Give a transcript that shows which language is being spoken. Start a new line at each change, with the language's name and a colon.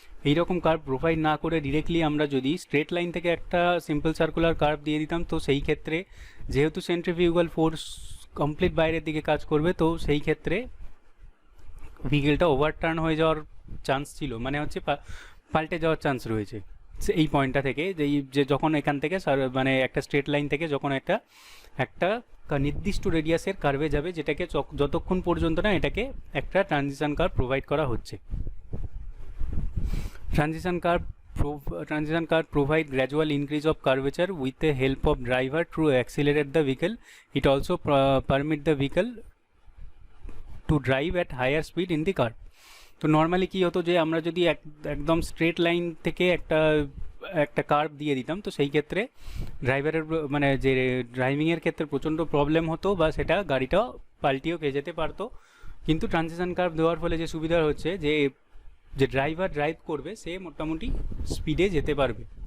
Bangla: এইরকম curve provide না করে ডিরেক্টলি আমরা যদি স্ট্রেট লাইন থেকে একটা সিম্পল সার্কুলার কার্ভ দিয়ে দিতাম, তো সেই ক্ষেত্রে যেহেতু সেন্ট্রিফিউগাল ফোর্স কমপ্লিট বাইরের দিকে কাজ করবে, তো সেই ক্ষেত্রে ভেহিকেলটা ওভারটার্ন হয়ে যাওয়ার চান্স ছিল, মানে হচ্ছে পাল্টে যাওয়ার চান্স রয়েছে এই পয়েন্টটা থেকে। যে যখন এখান থেকে মানে একটা স্ট্রেট লাইন থেকে যখন একটা নির্দিষ্ট রেডিয়াসের কার্ভে যাবে, যেটাকে যতক্ষণ পর্যন্ত না এটাকে একটা ট্রানজিশন কার্ভ প্রোভাইড করা হচ্ছে।
English: Transition curve provide gradual increase of curvature with the help of driver to accelerate the vehicle. It also permit the vehicle to drive at higher speed in the curve।
Bangla: তো normally কী হতো যে আমরা যদি একদম straight line থেকে একটা curve দিয়ে দিতাম, তো সেই ক্ষেত্রে ড্রাইভারের মানে যে ড্রাইভিংয়ের ক্ষেত্রে প্রচণ্ড প্রবলেম হতো, বা সেটা গাড়িটা পাল্টিয়েও খেয়ে যেতে পারতো। কিন্তু ট্রানজিশন কার্ভ দেওয়ার ফলে যে সুবিধা হচ্ছে যে ড্রাইভার ড্রাইভ করবে সে মোটামুটি স্পিডে যেতে পারবে।